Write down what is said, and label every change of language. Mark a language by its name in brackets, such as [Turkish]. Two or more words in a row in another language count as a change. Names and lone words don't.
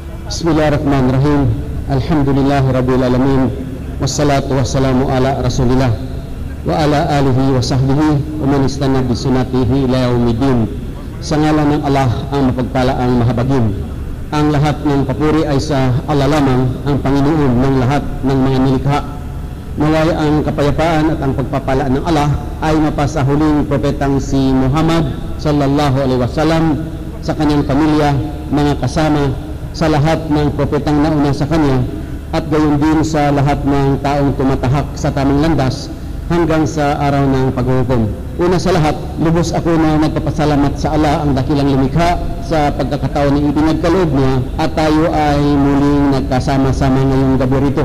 [Arabic] بسم الله الرحمن الرحيم. الحمد لله رب العالمين. والصلاة والسلام على رسول الله وعلى آله وصحبه ومن استن بسنته إلى يوم الدين. [Filipino] Sa ngalan ng Allah ang mapagpalaang mahabagin. Ang lahat ng papuri ay sa Allah lamang, ang Panginoon ng lahat ng mga nilikha. Naway ang kapayapaan at ang pagpapala ng Allah ay mapasa huling propetang si Muhammad [Arabic] صلى الله عليه وسلم, [Filipino] sa kanyang pamilya, mga kasama, sa lahat ng propetang nauna sa kanya, at gayon din sa lahat ng taong tumatahak sa tamang landas hanggang sa araw ng paghuhukom. Una sa lahat, lubos ako na nagpapasalamat sa Allah, ang dakilang lumikha, sa pagkakataon na ipinagkaloob niya at tayo ay muling nagkasama-sama ngayong gabi rito.